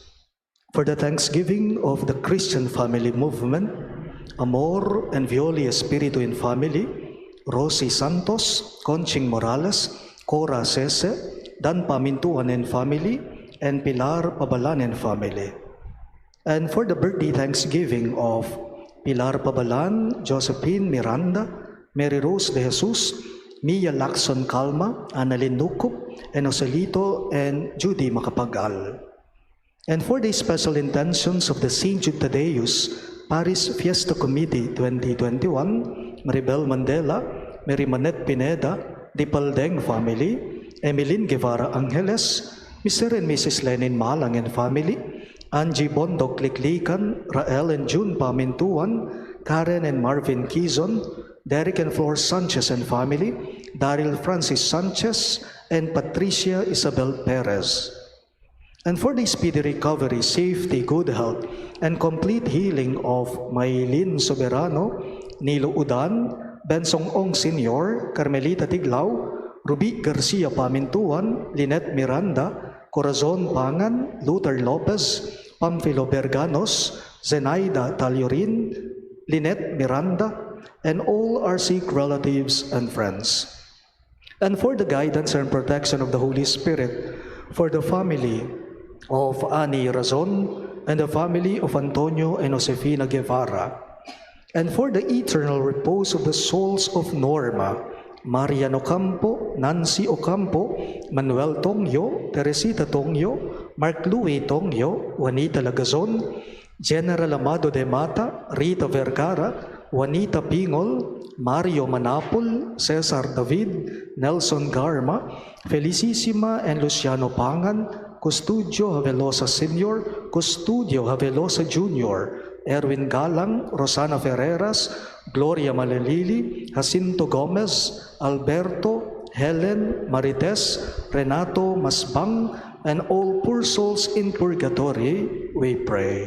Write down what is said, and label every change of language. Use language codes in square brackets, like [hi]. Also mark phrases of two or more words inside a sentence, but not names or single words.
[en] For the thanksgiving of the Christian family movement, Amor and Violi Espiritu in family, Rosie Santos, Conching Morales, Cora Sese, Dan Pamintuan and family, and Pilar Pabalan and family. And for the birthday thanksgiving of Pilar Pabalan, Josephine Miranda, Mary Rose de Jesus, Mia Lacson Calma, Annalyn Nukup, and Joselito and Judy Macapagal. And for the special intentions of the St. Jude Thaddeus Parish Fiesta Committee 2021, Maribel Mandela, Mary Manette Pineda, Dipaldeng family, Emeline Guevara Angeles, Mr. and Mrs. Lenin Malang and family, Angie Bondok Liklikan, Rael and June Pamintuan, Karen and Marvin Kizon, Derek and Flor Sanchez and family, Daryl Francis Sanchez, and Patricia Isabel Perez. And for the speedy recovery, safety, good health, and complete healing of Maylin Soberano, Nilo Udan, Bensong Ong Sr., Carmelita Tiglao, Ruby Garcia Pamintuan, Lynette Miranda, Corazon Pangan, Luther Lopez, Pamphilo Berganos, Zenaida Taliorin, Lynette Miranda, and all our sick relatives and friends. And for the guidance and protection of the Holy Spirit, for the family of Ani Razon and the family of Antonio and Josefina Guevara, and for the eternal repose of the souls of Norma, Marian Ocampo, Nancy Ocampo, Manuel Tongyo, Teresita Tongyo, Mark Louis Tongyo, Juanita Lagazon, General Amado de Mata, Rita Vergara, Juanita Pingol, Mario Manapul, Cesar David, Nelson Garma, Felicissima and Luciano Pangan, Custodio Havelosa Sr., Custodio Havelosa Jr., Erwin Galang, Rosana Ferreras, Gloria Malalili, Jacinto Gomez, Alberto, Helen, Marites, Renato Masbang, and all poor souls in purgatory, we pray.